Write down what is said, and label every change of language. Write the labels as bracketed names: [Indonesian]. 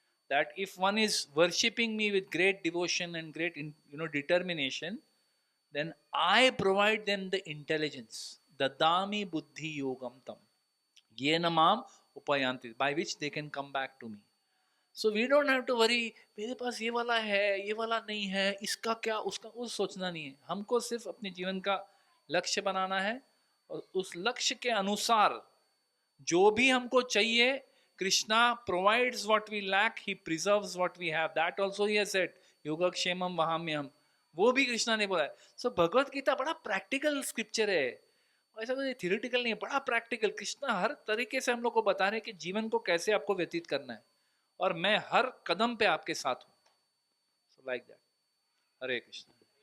[English] That if one is worshipping me with great devotion and great determination, then I provide them the intelligence. [Sanskrit] Dadami buddhi yogam tam yena mam upayanti, [English] by which they can come back to me. So we don't have to worry [Hindi] मेरे पास ये वाला है, ये वाला नहीं है, इसका क्या, उसका उस सोचना नहीं है. हमको सिर्फ अपने जीवन का लक्ष्य बनाना है और उस लक्ष्य के अनुसार जो भी हमको चाहिए, [English] Krishna provides what we lack, he preserves what we have. That also he has said, [Sanskrit] योगक्षेमम वहाम्यहम. [Hindi] वो भी कृष्णा ने बोला है. सो भगवत गीता बड़ा प्रैक्टिकल स्क्रिप्चर है, ऐसा कोई थियोरेटिकल नहीं है, बड़ा प्रैक्टिकल. कृष्णा हर तरीके से हम लोग को बता रहे हैं कि जीवन को कैसे आपको व्यतीत करना है, और मैं हर कदम पे आपके साथ हूँ. [English] So like that. [Hindi] Hare Krishna.